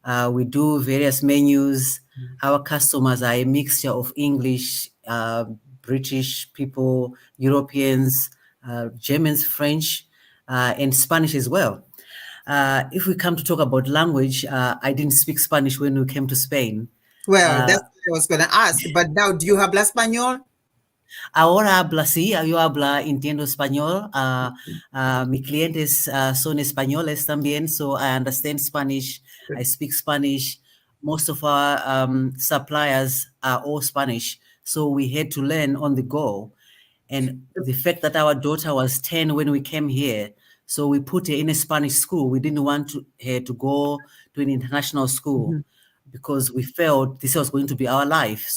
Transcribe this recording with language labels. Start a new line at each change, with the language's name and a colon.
English: We do various menus. Our customers are a mixture of English, British people, Europeans, Germans, French, and Spanish as well. If we come to talk about language, I didn't speak Spanish when we came to Spain. Well, that's what I was going to ask. But now, do you
Spanish: habla español? Ahora habla, sí, yo habla, entiendo español. Mi clientes son españoles también,
English: so I understand Spanish. I speak Spanish. Most of our suppliers are all Spanish, so we had to learn on the go. And the fact that our daughter was 10 when we came here, so we put her in a Spanish school. We didn't want her to go to an international school because we felt this was going to be our life.